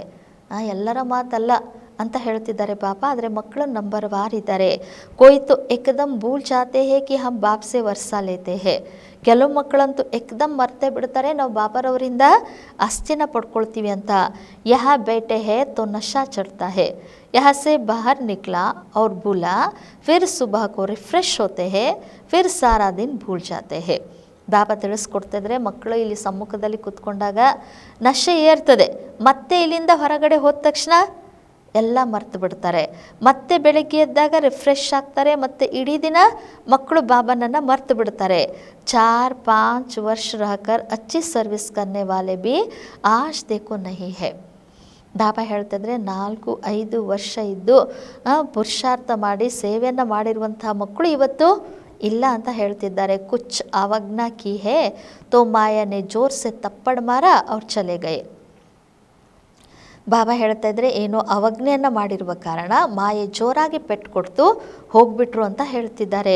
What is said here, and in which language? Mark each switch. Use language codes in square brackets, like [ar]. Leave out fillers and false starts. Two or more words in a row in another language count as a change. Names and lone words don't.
[kn] ಎಲ್ಲರ ಮಾತಲ್ಲ ಅಂತ ಹೇಳ್ತಿದ್ದಾರೆ ಬಾಬಾ, ಆದರೆ ಮಕ್ಕಳು ನಂಬರ್ ವಾರ್ ಇದ್ದಾರೆ. [hi] कोई तो एकदम भूल जाते हैं कि हम बाप से वर्सा लेते हैं. [kn] ಕೆಲವು ಮಕ್ಕಳಂತೂ ಏಕದಮ್ ಮರ್ತೇ ಬಿಡ್ತಾರೆ, ನಾವು ಬಾಬಾರವರಿಂದ ಆಸ್ತಿನ ಪಡ್ಕೊಳ್ತೀವಿ ಅಂತ. [hi] यह बैठे हैं तो नशा चढ़ता है. यहाँ से बाहर निकला और बोला, फिर सुबह को रिफ्रेश होते हैं, फिर सारा दिन भूल जाते हैं. [kn] ಬಾಬಾ ತಿಳಿಸ್ಕೊಡ್ತಿದ್ರೆ, ಮಕ್ಕಳು ಇಲ್ಲಿ ಸಮ್ಮುಖದಲ್ಲಿ ಕೂತ್ಕೊಂಡಾಗ ನಶೆ ಏರ್ತದೆ, ಮತ್ತೆ ಇಲ್ಲಿಂದ ಹೊರಗಡೆ ಹೋದ ತಕ್ಷಣ ಎಲ್ಲ ಮರ್ತು ಬಿಡ್ತಾರೆ. ಮತ್ತೆ ಬೆಳಗ್ಗೆ ಎದ್ದಾಗ ರಿಫ್ರೆಶ್ ಆಗ್ತಾರೆ, ಮತ್ತು ಇಡೀ ದಿನ ಮಕ್ಕಳು ಬಾಬಾನನ್ನು ಮರ್ತು ಬಿಡ್ತಾರೆ. [hi] 4-5 ವರ್ಷ रहकर अच्छी सर्विस करने वाले भी आज देखो नहीं है. [kn] ಬಾಬಾ ಹೇಳ್ತಿದ್ರೆ 4-5 ವರ್ಷ ಇದ್ದು ಪುರುಷಾರ್ಥ ಮಾಡಿ ಸೇವೆಯನ್ನು ಮಾಡಿರುವಂತಹ ಮಕ್ಕಳು ಇವತ್ತು ಇಲ್ಲ ಅಂತ ಹೇಳ್ತಿದ್ದಾರೆ. [hi] कुछ अवज्ञा की है तो माया ने ज़ोर से थप्पड़ मारा और चले गए. [kn] ಬಾಬಾ ಹೇಳ್ತಾ ಇದ್ರೆ, ಏನೋ ಅವಜ್ಞೆಯನ್ನು ಮಾಡಿರುವ ಕಾರಣ ಮಾಯೆ ಜೋರಾಗಿ ಪೆಟ್ಟು ಕೊಡ್ತು ಹೋಗ್ಬಿಟ್ರು ಅಂತ ಹೇಳ್ತಿದ್ದಾರೆ.